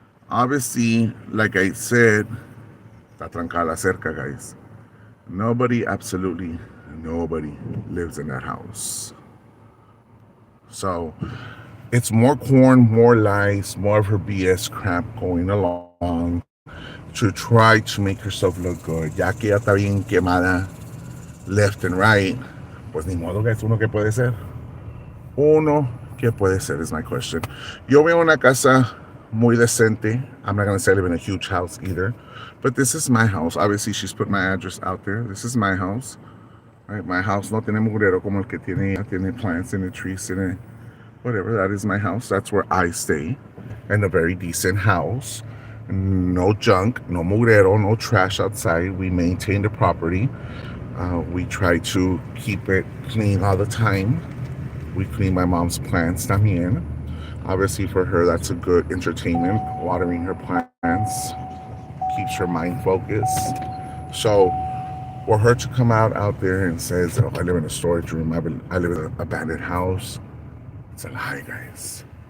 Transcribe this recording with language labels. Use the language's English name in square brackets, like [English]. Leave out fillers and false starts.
[English] Obviously, like I said, [Spanish] está trancada la cerca, [English] guys. Absolutely nobody lives in that house. So it's more corn, more lies, more of her BS crap going along to try to make herself look good. [Spanish] Ya que ella está bien quemada [English] left and right, [Spanish] pues ni modo, guys, uno que puede ser. Uno que puede ser [English] is my question. [Spanish] Yo veo una casa muy decente. [English] I'm not going to say I live in a huge house either. But this is my house. Obviously, she's put my address out there. This is my house. Right? My house [Spanish] no tiene mugrero como el que tiene [English] plants in it, trees in it. Whatever, that is my house. That's where I stay. In a very decent house. No junk, no mugrero, no trash outside. We maintain the property. We try to keep it clean all the time. We clean my mom's plants también. Obviously, for her, that's a good entertainment. Watering her plants keeps her mind focused. So, for her to come out there and says, "Oh, I live in a storage room. I live in an abandoned house," it's a lie, guys.